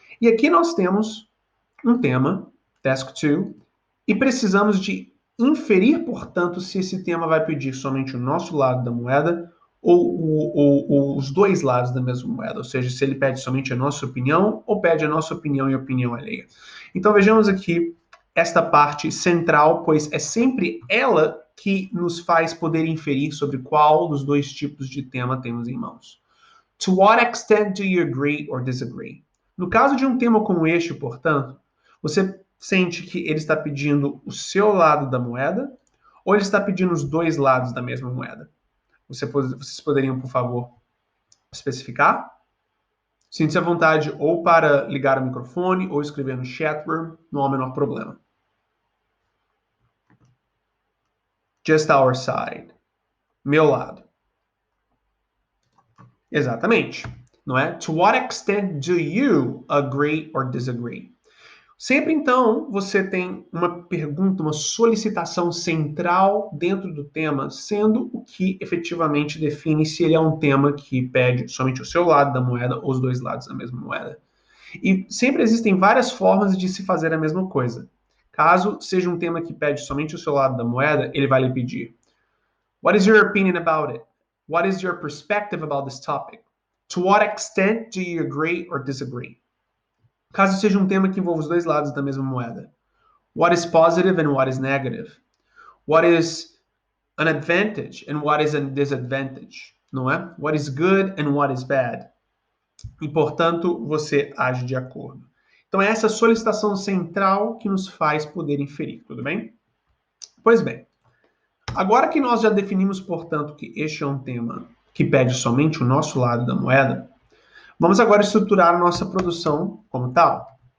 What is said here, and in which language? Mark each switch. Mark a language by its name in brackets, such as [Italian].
[Portuguese] E aqui nós temos um tema, Task 2, e precisamos de inferir, portanto, se esse tema vai pedir somente o nosso lado da moeda ou os dois lados da mesma moeda, ou seja, se ele pede somente a nossa opinião ou pede a nossa opinião e a opinião alheia. Então vejamos aqui esta parte central, pois é sempre ela que nos faz poder inferir sobre qual dos dois tipos de tema temos em mãos. [English] To what extent do you agree or disagree? [Portuguese] No caso de um tema como este, portanto, você sente que ele está pedindo o seu lado da moeda ou ele está pedindo os dois lados da mesma moeda? Vocês poderiam, por favor, especificar? Sinta-se à vontade ou para ligar o microfone ou escrever no chat room, não há o menor problema. [English] Just our side. [Portuguese] Meu lado. Exatamente. Não é? [English] To what extent do you agree or disagree? [Portuguese] Sempre, então, você tem uma pergunta, uma solicitação central dentro do tema, sendo o que efetivamente define se ele é um tema que pede somente o seu lado da moeda ou os dois lados da mesma moeda. E sempre existem várias formas de se fazer a mesma coisa. Caso seja um tema que pede somente o seu lado da moeda, ele vai lhe pedir: [English] What is your opinion about it? What is your perspective about this topic? To what extent do you agree or disagree? [Portuguese] Caso seja um tema que envolva os dois lados da mesma moeda. [English] What is positive and what is negative? What is an advantage and what is a disadvantage? [Portuguese] Não é? [English] What is good and what is bad? [Portuguese] E, portanto, você age de acordo. Então, é essa solicitação central que nos faz poder inferir, tudo bem? Pois bem, agora que nós já definimos, portanto, que este é um tema que pede somente o nosso lado da moeda, vamos agora estruturar a nossa produção como tal.